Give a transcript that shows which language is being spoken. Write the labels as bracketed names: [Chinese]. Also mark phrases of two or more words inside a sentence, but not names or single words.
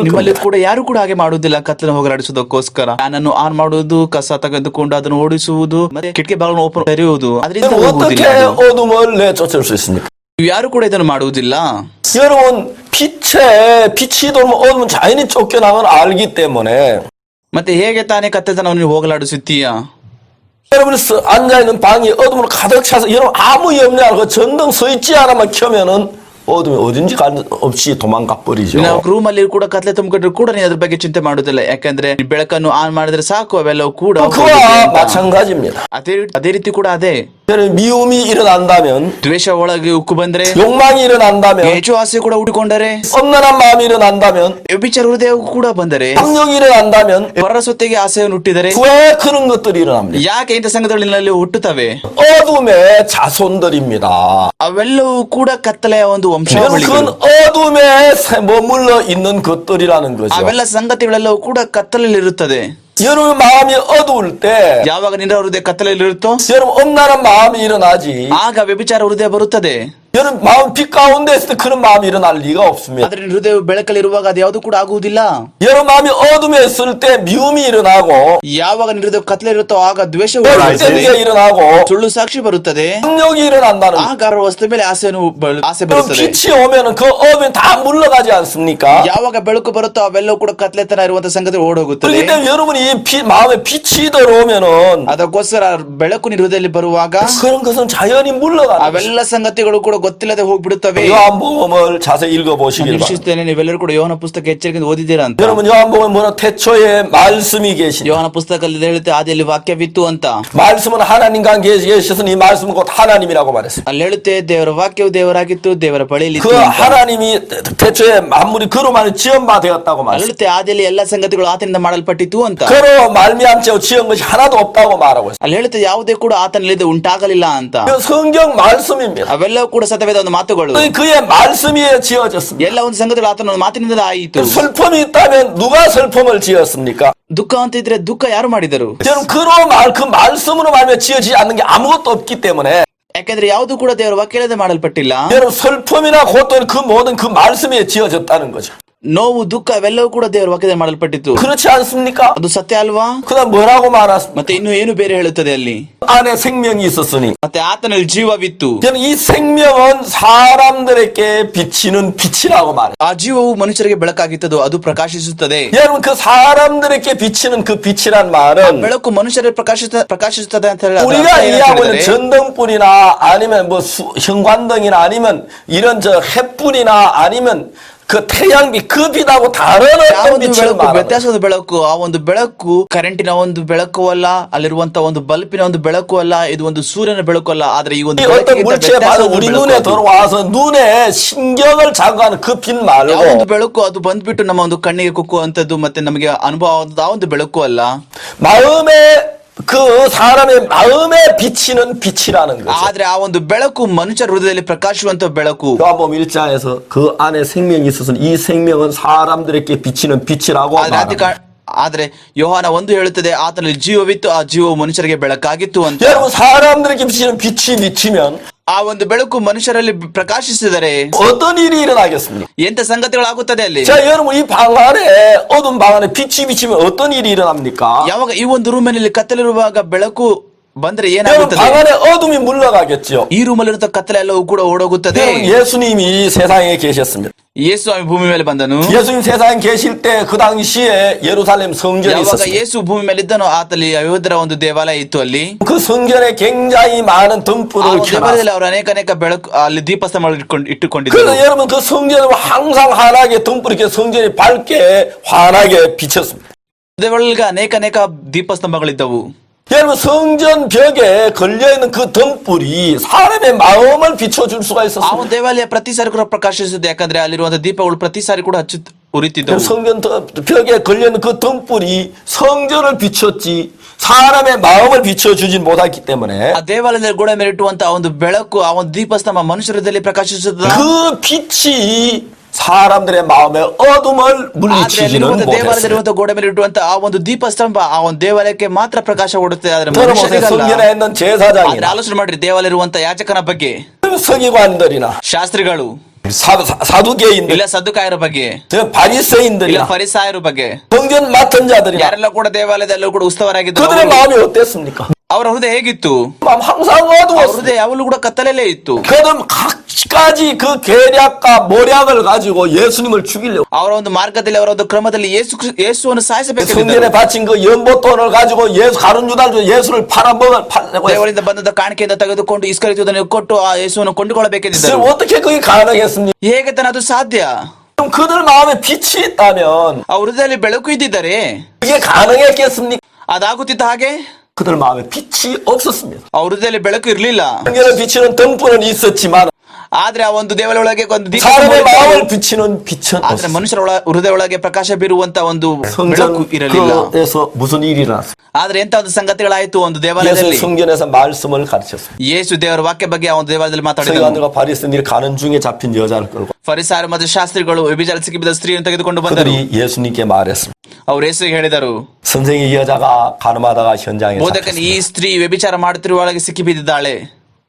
[Kannada] ನಿಮ್ಮಲ್ಲಿ [Korean] 겁니다. [Kannada] ಕೂಡ ಯಾರು ಕೂಡ ಹಾಗೆ ಮಾಡುವುದಿಲ್ಲ. ಕತ್ತಲೆನ ಹೋಗಲಾಡಿಸುವುದಕ್ಕೋಸ್ಕರ ಫ್ಯಾನನ್ನು ಆನ್ ಮಾಡುವುದು, ಕಸ ತೆಗೆದುಕೊಂಡು ಅದನ್ನು ಓಡಿಸುವುದು, ಮತ್ತೆ ಕಿಟಕಿ ಬಾಗಿಲನ್ನು ಓಪನ್ ತೆರೆಯುವುದು, ಅದರಿಂದ [Korean] 어떻게 어둠을 내쫓을 수 있습니까? [Kannada] ಯಾರು ಕೂಡ ಇದನ್ನು ಮಾಡುವುದಿಲ್ಲ. [Korean] 여러분 빛이 돌면 어둠은 자연히 쫓겨나는 걸 알기 때문에 [Kannada] ಮತ್ತೆ ಹೇಗೆ ತಾನೇ ಕತ್ತಲೆತನವನ್ನು ಹೋಗಲಾಡಿಸುತ್ತೀಯಾ? [Korean] 여러분 앉아있는 방이 어둠으로 가득 차서 여러분 아무 염려 안 하고 전등 스위치 하나만 켜면은 어둠이 어딘지 없이 도망가 버리죠. [Kannada] ನಾವು ರೂಮ್ ಅಲ್ಲಿ ಕೂಡ ಕತ್ತಲೆ ತುಂಬಿಕೊಂಡ್ರು ಕೂಡ ನೀನು ಅದ್ರ ಬಗ್ಗೆ ಚಿಂತೆ ಮಾಡುದಿಲ್ಲ. ಯಾಕಂದ್ರೆ ಬೆಳಕನ್ನು ಆನ್ ಮಾಡಿದ್ರೆ ಸಾಕು, ಅವೆಲ್ಲವೂ ಕೂಡ [Korean] 그와 마찬가지입니다. [Kannada] ಅದೇ ರೀತಿ ಕೂಡ ಅದೇ. [Korean] 미움이 일어난다면, [Kannada] ದ್ವೇಷ ಒಳಗೆ ಉಕ್ಕು ಬಂದ್ರೆ, [Korean] 욕망이 일어난다면, [Kannada] ಹೆಚ್ಚು ಆಸೆ ಕೂಡ ಹುಟ್ಟಿಕೊಂಡರೆ, [Korean] 엄란한 마음이 일어난다면, [Kannada] ವ್ಯಭಿಚಾರ ಹೃದಯ ಕೂಡ ಬಂದರೆ, [Korean] 폭력이 일어난다면, [Kannada] ಪರರ ಸೊತ್ತಿಗೆ ಆಸೆಯನ್ನು ಹುಟ್ಟಿದರೆ, [Korean] 왜 그런 것들이 일어납니까? [Kannada] ಯಾಕೆ ಇಂಥ ಸಂಗತಿಗಳಲ್ಲಿ ಹುಟ್ಟುತ್ತವೆ? [Korean] 어둠의 자손들입니다. [Kannada] ಅವೆಲ್ಲವೂ ಕೂಡ ಕತ್ತಲೆಯ ಒಂದು [Korean] 그건 [Kannada] ವಂಶಾವಳಿಗಳು. [Korean] 어둠에 머물러 있는 것들이라는 거죠. [Kannada] ಅವೆಲ್ಲ ಸಂಗತಿಗಳೆಲ್ಲವೂ ಕೂಡ ಕತ್ತಲಲ್ಲಿ ಇರುತ್ತದೆ. [Korean] 여러분 마음이 어두울 때, [Kannada] ಯಾವಾಗ ನಿನ್ನ ಹೃದಯ ಕತ್ತಲಲ್ಲಿ ಇರುತ್ತೋ [Korean] 여러분 엄란한 마음이 일어나지. [Kannada] ಆಗ ವ್ಯಭಿಚಾರ ಹೃದಯ ಬರುತ್ತದೆ. [Korean] 여러분 마음 빛 가운데 있을 때 그런 마음이 일어날 리가 없습니다. [Kannada] ಆದ್ರೆ ನಿನ್ನ ಹೃದಯವು ಬೆಳಕಲ್ಲಿರುವಾಗ ಅದು ಯಾವುದು ಕೂಡ ಆಗುವುದಿಲ್ಲ. [Korean] 여러분 마음이 어둠에 있을 때 미움이 일어나고 [Kannada] ಯಾವಾಗ ನಿನ್ನ ಹೃದಯ ಕತ್ತಲಿರುತ್ತೋ ಆಗ ದ್ವೇಷವು [Korean] 헛되게 일어나고 [Kannada] ಸುಳ್ಳು ಸಾಕ್ಷಿ ಬರುತ್ತದೆ. [Korean] 성욕이 일어난다는 [Kannada] ಆಗ ವಸ್ತು ಮೇಲೆ ಆಸೆ [Korean] 그럼 [Kannada] ಬರುತ್ತದೆ. [Korean] 빛이 오면은 그 어둠이 다 물러가지 않습니까? [Kannada] ಯಾವಾಗ ಬೆಳಕು ಬರುತ್ತೋ ಅವೆಲ್ಲವೂ ಕೂಡ ಕತ್ಲೆತನ ಇರುವಂತಹ ಸಂಗತಿ ಓಡೋಗುತ್ತದೆ. [Korean] 그렇기 때문에 여러분이 마음에 빛이 들어오면은 [Kannada] ಅದಕ್ಕೋಸ್ಕರ ಬೆಳಕು ನಿನ್ನ ಹೃದಯದಲ್ಲಿ ಬರುವಾಗ [Korean] 그런 것은 자연히 물러가는 [Kannada] ಅವೆಲ್ಲ ಸಂಗತಿಗಳು ಕೂಡ ಗೊತ್ತಿಲ್ಲದೆ ಹೋಗ್ಬಿಡುತ್ತವೆ. [Korean] 요한복음을 자세히 읽어보시길 바랍니다. [Kannada] ನಿರೀಕ್ಷಿಸುತ್ತೇನೆ ನೀವೆಲ್ಲರೂ ಕೂಡ ಯೋಹನ ಪುಸ್ತಕ ಎಚ್ಚರಿಕೆಯಿಂದ ಓದಿದ್ದೀರಾ ಅಂತ. [Korean] 여러분 요한복음에 뭐라 태초에 말씀이 계신 [Kannada] ಯೋಹನ ಪುಸ್ತಕದಲ್ಲಿ ಹೇಳುತ್ತೆ ಆದಿಯಲ್ಲಿ ವಾಕ್ಯವಿತ್ತು ಅಂತ. [Korean] 말씀은 하나님과 계셨으니 이 말씀은 곧 하나님이라고 말했습니다. [Kannada] ಅಲ್ಲಿ ಹೇಳುತ್ತೆ ದೇವರ ವಾಕ್ಯವು ದೇವರಾಗಿತ್ತು, ದೇವರ ಬಳಿಯಲ್ಲಿ [Korean] 그 하나님이 태초에 만물이 그로만 지은 바 되었다고 말했습니다. [Kannada] ಹೇಳುತ್ತೆ ಆದಿಯಲ್ಲಿ ಎಲ್ಲ ಸಂಗತಿಗಳು ಆತನಿಂದ ಮಾಡಲ್ಪಟ್ಟಿತು ಅಂತ. [Korean] 그로 말미암지 지은 것이 하나도 없다고 말하고 있습니다. [Kannada] ಅಲ್ಲಿ ಹೇಳುತ್ತೆ ಯಾವುದೇ ಕೂಡ ಆತನಲ್ಲಿದೆ ಉಂಟಾಗಲಿಲ್ಲ ಅಂತ. [Korean] 그 성경 말씀입니다. [Kannada] ಅವೆಲ್ಲವೂ ಕೂಡ ಸತ್ಯವೇದ ಒಂದು ಮಾತುಗಳು. [Korean] 그의 말씀이 지어졌습니다. [Kannada] ಎಲ್ಲ ಒಂದು ಸಂಗತಿಗಳು ಆತನ ಒಂದು ಮಾತಿನಿಂದ ಆಯಿತು. [Korean] 슬픔이 있다면 누가 슬픔을 지었습니까? [Kannada] ದುಃಖ ಅಂತ ಇದ್ರೆ ದುಃಖ ಯಾರು ಮಾಡಿದರು? [Korean] 저는 그 말씀으로 말미암아 지어지지 않는 게 아무것도 없기 때문에 [Kannada] ಯಾಕಂದ್ರೆ ಯಾವುದು ಕೂಡ ದೇವರ ವಾಕ್ಯದ ಮಾಡಲ್ಪಟ್ಟಿಲ್ಲ. [Korean] 여러분 슬픔이나 고통 그 모든 그 말씀에 지어졌다는 거죠. [Kannada] ನೋವು ದುಃಖ ಅವೆಲ್ಲವೂ ಕೂಡ ದೇವರ ವಾಕ್ಯದ ಮಾಡಲ್ಪಟ್ಟಿತ್ತು. [Korean] 그렇지 않습니까? [Kannada] ಅದು ಸತ್ಯ ಅಲ್ವಾ? [Korean] 그다음 뭐라고 말했습니까? [Kannada] ಮತ್ತೆ ಇನ್ನು ಏನು ಬೇರೆ ಹೇಳುತ್ತದೆ ಅಲ್ಲಿ? [Korean] 안에 생명이 있었으니 [Kannada] ಮತ್ತೆ ಆತನಲ್ಲಿ ಜೀವವಿತ್ತು. [Korean] 저는 이 생명은 사람들에게 비치는 빛이라고 말해요. [Kannada] ಆ ಜೀವವು ಮನುಷ್ಯರಿಗೆ ಬೆಳಕಾಗಿತ್ತದು, ಅದು ಪ್ರಕಾಶಿಸುತ್ತದೆ. [Korean] 여러분 그 사람들에게 비치는 그 빛이란 말은 [Kannada] ಬೆಳಕು ಮನುಷ್ಯರಿಗೆ ಪ್ರಕಾಶಿಸುತ್ತದೆ ಅಂತ ಹೇಳಿ [Korean] 우리가 이해하고 있는 전등불이나 아니면 뭐 형광등이나 아니면 이런 저 햇불이나 아니면 그 태양빛 그 빛하고 다른 어떤 빛을 [Kannada] ಬೆಳಕು [Korean] 말하는 [Kannada] ವ್ಯತ್ಯಾಸದ ಬೆಳಕು. ಆ ಒಂದು ಬೆಳಕು ಕರೆಂಟಿನ ಒಂದು ಬೆಳಕು ಅಲ್ಲ, ಅಲ್ಲಿರುವಂತಹ ಒಂದು ಬಲ್ಪಿನ ಒಂದು ಬೆಳಕು ಅಲ್ಲ, ಇದು ಒಂದು ಸೂರ್ಯನ ಬೆಳಕು ಅಲ್ಲ. ಆದ್ರೆ ಈ ಒಂದು [Korean] 어떤 물체에 받아 우리 눈에 들어와서 눈에 신경을 자극하는 그 빛 [Kannada] ಯಾವ ಒಂದು [Korean] 말고 [Kannada] ಬೆಳಕು ಅದು ಬಂದ್ಬಿಟ್ಟು ನಮ್ಮ ಒಂದು ಕಣ್ಣಿಗೆ ಕುಕ್ಕುವಂತದ್ದು ಮತ್ತೆ ನಮಗೆ ಅನುಭವ ಆ ಒಂದು ಬೆಳಕು ಅಲ್ಲ. [Korean] 마음에 그 사람의 마음에 비치는 빛이라는 거죠. [Kannada] ಆದ್ರೆ ಆ ಒಂದು ಬೆಳಕು ಮನುಷ್ಯರ ಹೃದಯದಲ್ಲಿ ಪ್ರಕಾಶಿಸುವಂತ ಬೆಳಕು. [Korean] 요한복음 1장에서 그 안에 생명이 있어서 이 생명은 사람들에게 비치는 빛이라고 말합니다. [Kannada] ಆದ್ರೆ ಯೋಹಾನ ಒಂದು ಹೇಳುತ್ತದೆ ಆತನಲ್ಲಿ ಜೀವವಿತ್ತು, ಆ ಜೀವವು ಮನುಷ್ಯರಿಗೆ ಬೆಳಕಾಗಿತ್ತು ಅಂತ. [Korean] 여러분 사람들에게 비치는 빛이 비치면 [Kannada] ಆ ಒಂದು ಬೆಳಕು ಮನುಷ್ಯರಲ್ಲಿ ಪ್ರಕಾಶಿಸಿದರೆ [Korean] 어떤 일이 일어나겠습니까? [Kannada] ಎಂತ ಸಂಗತಿಗಳಾಗುತ್ತದೆ ಅಲ್ಲಿ? [Korean] 자 여러분 이 방 안에 어두운 방 안에 빛이 비치면 어떤 일이 일어납니까? [Kannada] ಯಾವಾಗ ಈ ಒಂದು ರೂಮಿನಲ್ಲಿ ಕತ್ತಲಿರುವಾಗ ಬೆಳಕು ಬಂದ್ರೆ [Korean] 여러분 [Kannada] ಏನಾಗುತ್ತದೆ? [Korean] 방 안에 어둠이 물러가겠죠. [Kannada] ಈ ರೂಮಲ್ಲಿರುವಂತ ಕತ್ತಲೆ ಎಲ್ಲವೂ ಕೂಡ ಓಡೋಗುತ್ತದೆ. [Korean] 여러분 예수님이 이 세상에 계셨습니다. [Kannada] ಯೇಸು ಸ್ವಾಮಿ ಭೂಮಿ ಮೇಲೆ ಬಂದನು. [Korean] 예수님 세상에 계실 때 그 당시에 예루살렘 성전이 [Kannada] ಯಾವಾಗ [Korean] 있었습니다. [Kannada] ಯೇಸು ಭೂಮಿ ಮೇಲೆ ಇದ್ದನೋ ಆತಲ್ಲಿ ಅಯೋಧ್ಯರ ಒಂದು ದೇವಾಲಯ ಇತ್ತು. ಅಲ್ಲಿ [Korean] 그 성전에 굉장히 많은 [Kannada] ಆ [Korean] 등불을 [Kannada] ಒಂದು [Korean] 켜놨습니다. [Kannada] ದೇವಾಲಯದಲ್ಲಿ ಅವರು ಅನೇಕ ಬೆಳಕು ಅಲ್ಲಿ ದೀಪಸ್ತಂಭಗಳು ಇಟ್ಟುಕೊಂಡಿದ್ದರು. [Korean] 그래서 여러분 그 성전을 항상 환하게 등불이 이렇게 성전이 밝게 환하게 비쳤습니다. [Kannada] ದೇವಾಲಯಗಳಿಗೆ ಅನೇಕ ದೀಪಸ್ತಂಭಗಳಿದ್ದವು. [Korean] 여러분 성전 벽에 걸려있는 그 등불이 사람의 마음을 비춰줄 수가 [Kannada] ಆ [Korean] 있었습니다. [Kannada] ಒಂದು ದೇವಾಲಯ ಪ್ರತಿ ಸಾರಿ ಕೂಡ ಪ್ರಕಾಶಿಸುತ್ತೆ. ಯಾಕಂದ್ರೆ ಅಲ್ಲಿರುವಂತಹ ದೀಪಗಳು ಪ್ರತಿ ಸಾರಿ ಕೂಡ ಉರಿತಿದ್ದವು. [Korean] 성전 벽에 걸려있는 그 등불이 성전을 비췄지 사람의 마음을 비춰주진 못했기 때문에 [Kannada] ಆ ದೇವಾಲಯದಲ್ಲಿ ಗೋಡೆ ಮೇಲೆ ಇಟ್ಟುವಂತಹ ಒಂದು ಬೆಳಕು, ಆ ಒಂದು ದೀಪಸ್ತಂಭ ಮನುಷ್ಯರದಲ್ಲಿ ಪ್ರಕಾಶಿಸುತ್ತದೆ. [Korean] 그 빛이 사람들의 마음에 어둠을 물리치지는 못했어요. [Kannada] ದೇವಾಲಯದಲ್ಲಿರುವಂತಹ ಗೋಡೆ ಮೇಲೆ ಇಟ್ಟುವಂತಹ ಆ ಒಂದು ದೀಪಸ್ತಂಭ ಆ ಒಂದು ದೇವಾಲಯಕ್ಕೆ ಮಾತ್ರ ಪ್ರಕಾಶ ಕೊಡುತ್ತೆ. ಆದ್ರೆ [Korean] 성전에 [Kannada] ಮನುಷ್ಯರಿಗಲ್ಲ. [Korean] 있는 [Kannada] ಆದ್ರೆ [Korean] 제사장이나 [Kannada] ಆಲೋಚನೆ ಮಾಡ್ರಿ, ದೇವಾಲಯ ಇರುವಂತಹ ಯಾಜಕನ ಬಗ್ಗೆ, [Korean] 서기관들이나 [Kannada] ಶಾಸ್ತ್ರಿಗಳು, [Korean] 사두개인들, [Kannada] ಇಲ್ಲ ಸದ್ದುಕಾಯರ ಬಗ್ಗೆ, ಇಲ್ಲ [Korean] 바리새인들이나 [Kannada] ಫರಿಸಾಯರ ಬಗ್ಗೆ, [Korean] 성전 맡은 자들이나 [Kannada] ಯಾರೆಲ್ಲ ಕೂಡ ದೇವಾಲಯದಲ್ಲೂ ಕೂಡ ಉಸ್ತವರಾಗಿದ್ದರು. [Korean] 그들의 마음이 어땠습니까? [Kannada] ಅವರ ಹೃದಯ ಹೇಗಿತ್ತು? [Korean] 마음 항상 [Kannada] ಅವ್ರ [Korean] 어두웠어요. [Kannada] ಹೃದಯ ಯಾವಾಗಲೂ ಕೂಡ ಕತ್ತಲಲ್ಲೇ ಇತ್ತು. [Korean] 그들은 각가지 그 계략과 모략을 가지고 예수님을 죽이려고 [Kannada] ಅವರ ಒಂದು ಮಾರ್ಗದಲ್ಲಿ, ಅವರ ಒಂದು ಕ್ರಮದಲ್ಲಿ ಯೇಸುವನ್ನು ಸಾಯಿಸಬೇಕಿತ್ತು. [Korean] 성전에 바친 그 연보돈을 가지고 예수 가룟 유다를 예수를 팔려고 했어요. [Kannada] ದೇವರಿಂದ ಬಂದ ಕಾಣಿಕೆಯಿಂದ ತೆಗೆದುಕೊಂಡು ಇಸ್ಕರಿಯೋದನ್ನು ಕೊಟ್ಟು ಆ ಯೇಸುವನ್ನು ಕೊಂಡುಕೊಳ್ಳಬೇಕೆಂದಿದ್ದರು. [Korean] 어떻게 그게 가능했습니까? [Kannada] ಹೇಗೆ ತಾನೆ ಅದು ಸಾಧ್ಯ? [Korean] 그럼 그들 마음에 빛이 있다면 [Kannada] ಆ ಹೃದಯದಲ್ಲಿ ಬೆಳಕು ಇದ್ದಿದ್ದರೆ [Korean] 그게 가능했겠습니까? [Kannada] ಅದಾಗುತ್ತಿತ್ತ ಹಾಗೆ? [Korean] 그들 마음에 빛이 없었습니다. [Kannada] ಆ ಹೃದಯದಲ್ಲಿ ಬೆಳಕು ಇರಲಿಲ್ಲ. [Korean] 성전을 비치는 등불은 있었지만 [Kannada] ಆದ್ರೆ ಆ ಒಂದು ದೇವಾಲಯ ಒಳಗೆ ಒಂದು ದೀಪ [Korean] 사람의 [Kannada] ಮೂಡಿತ್ತು. [Korean] 마음을 비치는 빛은 [Kannada] ಆದ್ರೆ [Korean] 없었습니다. [Kannada] ಮನುಷ್ಯರ ಹೃದಯ ಒಳಗೆ ಪ್ರಕಾಶ ಬೀರುವಂತ ಒಂದು ಬೆಳಕು [Korean] 성전 [Kannada] ಇರಲಿಲ್ಲ. [Korean] 그에서 무슨 일이 일어났어요? [Kannada] ಆದ್ರೆ ಎಂತ ಒಂದು ಸಂಗತಿಗಳಾಯ್ತು ಒಂದು 예수 ದೇವಾಲಯದಲ್ಲಿ? [Korean] 성전에서 말씀을 가르쳤습니다. [Kannada] ಯೇಸು ದೇವರ ವಾಕ್ಯ ಬಗ್ಗೆ ಆ ಒಂದು ದೇವಾಲಯದಲ್ಲಿ ಮಾತಾಡಿದರು. [Korean] 서기관들과 바리새인들이 가는 중에 잡힌 여자를 끌고 [Kannada] ಫರಿಸಾಯರು ಮತ್ತು ಶಾಸ್ತ್ರಿಗಳು ವ್ಯಭಿಚಾರ ಸಿಕ್ಕಿಬಿದ್ದ ಸ್ತ್ರೀಯನ್ನು ತೆಗೆದುಕೊಂಡು ಬಂದರು. [Korean] 그들이 예수님께 말했습니다. [Kannada] ಅವ್ರು ಯೇಸುವಿಗೆ ಹೇಳಿದರು, [Korean] 선생이 이 여자가 가늠하다가 현장에 [Kannada] ಬೋಧಕನ ಈ ಸ್ತ್ರೀ ವ್ಯಭಿಚಾರ ಮಾಡುತ್ತಿರುವ ಒಳಗೆ ಸಿಕ್ಕಿ ಬಿದ್ದಿದ್ದಾಳೆ.